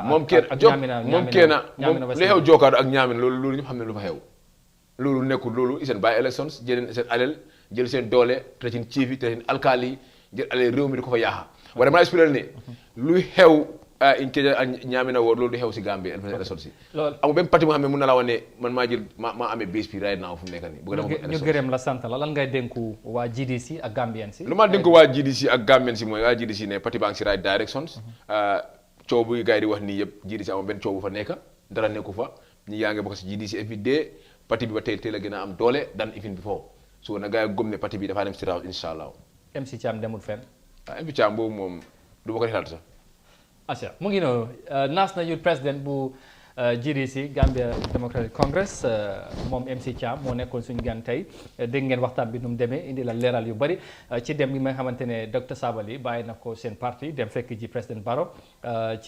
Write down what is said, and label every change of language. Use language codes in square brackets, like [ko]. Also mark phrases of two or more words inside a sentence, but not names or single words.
[wo] moom kenn li xew Joka ak Ñaamin loolu ñëpp xam ne lu fa xew loolu nekkul loolu seen bàyyi elections jël seen alal jël seen doole te seen chief yi te seen alkaali yi jël alal réew mi di ko fa yaaxa waaye dama la expliqué ne luy xew Nkeja ak Ñaamina woor loolu di xew si Gambie élection si amul benn parti moo xam ne mën na la wax ne man maa jël maa amee base bi [en] right now [wo] fu mu nekk nii ñu gërëm la sant la lan ngay dénku waa GDC ak Gambien si lu ma dénku waa GDC ak Gambien si mooy waa GDC ne parti baa ngi si [en] right directions [wo] coow bu gars yi di wax nii yëpp GDC amul benn coow bu fa nekk dara nekku fa ñi yaa ngi bokk si GDC [en] every day [wo] parti bi ba tey la gën a am doole dan [en] even before [wo] so na gars yi gëm ne parti bi dafaa dem si raw [ar] إن شاء الله [wo] MC Thiam demul fenn MC Thiam boobu moom du ma ko xalaat sax acha mu ngi noonu [en] National Youth President [wo] bu GDC Gambia Democratic Congress moom MC Thiam moo nekkoon suñu gan tey dégg ngeen waxtaan bi nu mu demee indi la leeral yu bari ci dem bi nga xamante ne docteur Sabally bàyyi na ko seen parti dem fekk ji président Barrow ci